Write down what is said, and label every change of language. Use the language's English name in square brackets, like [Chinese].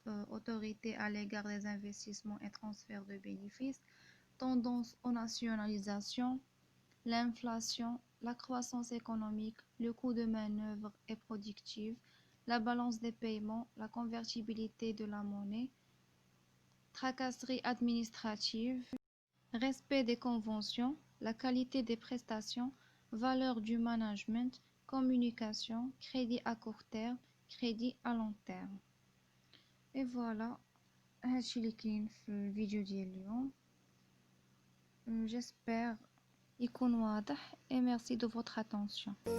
[French] autorité à l'égard des investissements et transferts de bénéfices, tendance aux nationalisations, l'inflation, la croissance économique, le coût de main-d'œuvre et productive, la balance des paiements, la convertibilité de la monnaie, tracasserie administrative, respect des conventions, la qualité des prestations, valeur du management, communication, crédit à court terme, crédit à long terme. Et voilà, [Arabic] هادشي اللي كاين في الفيديو ديال اليوم. [French] J'espère [Arabic] يكون واضح [French] et merci de votre attention.